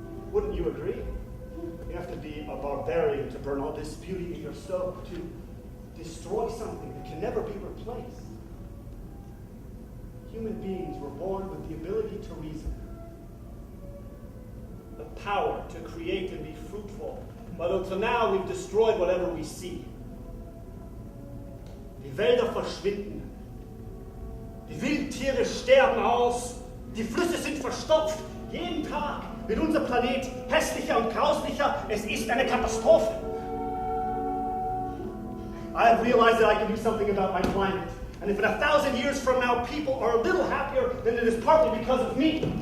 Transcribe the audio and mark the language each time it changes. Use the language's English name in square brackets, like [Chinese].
[English] Wouldn't you agree? You have to be a barbarian to burn all this beauty in your soul, to destroy something that can never be replaced. Human beings were born with the ability to reason, the power to create and be fruitful. But until now, we've destroyed whatever we see. [German] Die Wälder verschwinden. Die Wildtiere sterben aus. Die Flüsse sind verstopft. Jeden Tag wird unser Planet hässlicher und grauslicher. Es ist eine Katastrophe. [English] I have realized that I can do something about my climate. And if in 1,000 years from now people are a little happier, then it is partly because of me.